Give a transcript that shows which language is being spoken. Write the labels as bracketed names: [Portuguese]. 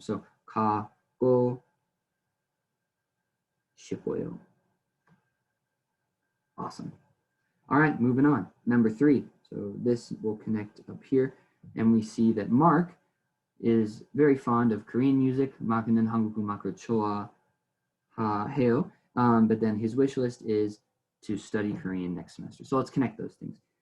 [Korean] So 가고 싶어요. [English] Awesome. All right, moving on. Number 3. So this will connect up here, and we see that Mark is very fond of Korean music. [Korean] 마크는 한국 음악을 좋아해요. [English] But then his wish list is to study Korean next semester. So let's connect those things.